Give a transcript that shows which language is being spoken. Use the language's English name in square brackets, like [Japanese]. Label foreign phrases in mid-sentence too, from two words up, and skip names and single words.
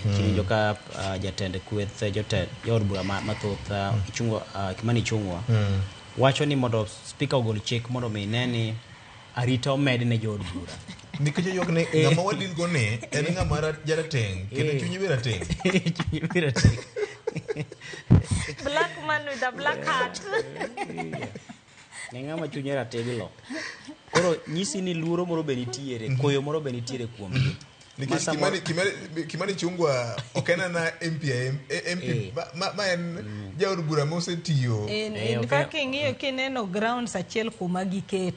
[Luo (Kenya and Tanzania)] Nchiwinjo ka jatend kweth jod bura mathoth Kimani Ichung'wa wacho ni mondo speaker ogol chik mondo mineni arita omed ne jod bura. Nikech yok ne ng'ama wadil go ne en ng'ama jarateng kendo chunyi be rateng. Chunyi be rateng. [English] Black man with a black hat. [Luo (Kenya and Tanzania)] Ng'ama chunyi rateglo. Koro nyisi ni luoro moro be nitiere, koyo moro be nitiere kuomgi. Nikech Kimani Ichung'wa okena na MP ma en jaod bura mosetiyo. [English] In fact [Luo (Kenya and Tanzania)] ing'iyo kineno grounds achiel kuma giketo.